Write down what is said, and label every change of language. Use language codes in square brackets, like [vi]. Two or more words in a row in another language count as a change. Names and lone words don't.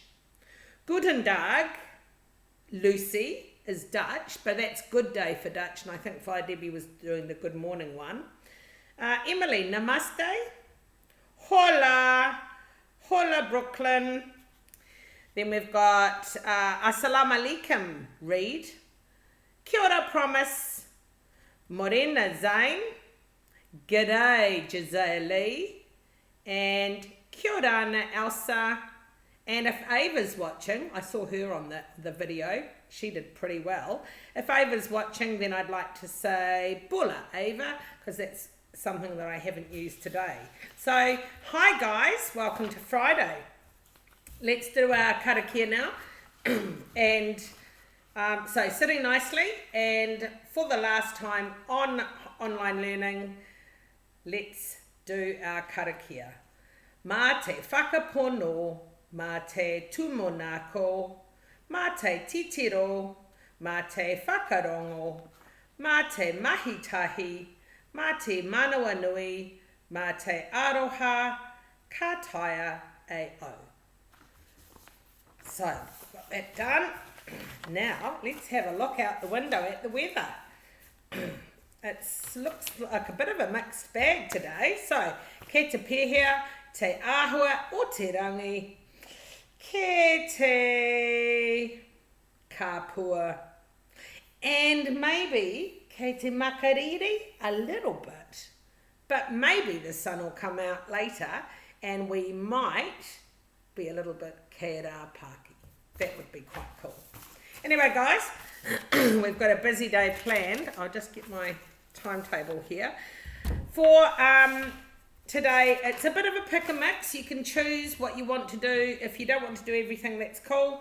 [de] Guten Tag, [en] Lucy is Dutch, but that's good day for Dutch, and I think Debbie was doing the good morning one. Emily, namaste. Hola. Hola, Brooklyn. Then we've got [ar] السلام عليكم, [en] Reed. [mi] Kia ora, Promise. Morena Zain. [en] G'day, Gisele. And [mi] kia ora, [en] Ana Elsa. And if Ava's watching, I saw her on the video. She did pretty well. If Ava's watching, then I'd like to say Bula, Ava, because that's something that I haven't used today. So, hi guys, welcome to Friday. Let's do our karakia now. And so sitting nicely, and for the last time on online learning, let's do our karakia. [mi] Mā te whakapono, mā te tumonako, mā te titiro, mā te whakarongo, mā te mahitahi, mā te manawa nui, mā te aroha, ka taia e o. [en] So, got that done. Now, let's have a look out the window at the weather. It looks like a bit of a mixed bag today. So, [mi] ke te pēhea, te āhua o te rangi, ke te kāpua, [en] and maybe [mi] ke te makariri [en] a little bit. But maybe the sun will come out later and we might be a little bit [mi] kē rā pāki. [en] That would be quite cool. Anyway, guys, we've got a busy day planned. I'll just get my timetable here. For today, it's a bit of a pick and mix. You can choose what you want to do. If you don't want to do everything, that's cool.